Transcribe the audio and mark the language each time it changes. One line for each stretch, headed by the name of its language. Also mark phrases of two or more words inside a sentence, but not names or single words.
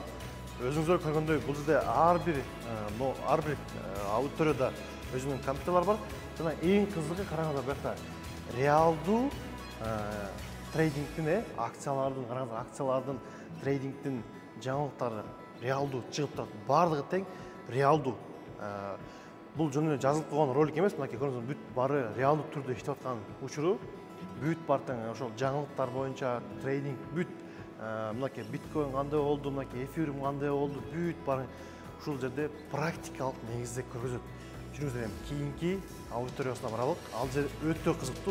Kyrgyz: Өзүңүздөр көргөндөй, бул жерде ар бир аудиторияда өзүнүн компьютерлер бар. Жана эң кызыгы, караңыздар, бияқта реалдуу трейдингдин, акциялардын трейдингдин жаңылыктары реалдуу чыгып турат. Бардыгы тең реалдуу.
Kazakh: Бұл жөнінде жазылып қойған ролик емес,
Kyrgyz: мынакей көрдіңіз, бүт бары реалдық түрде иштеп аткан учуру, бүт бартың ошол жаңылыктар боюнча трейдинг, бүт мынакей биткоин кандай болду, мынакей эфириум кандай болду, бүт барын ушул жерде практикалык негизде көргөзөт. Жүрүңүздөр, эми кийинки аудиториясына баралык. Ал жер өтө кызыктуу.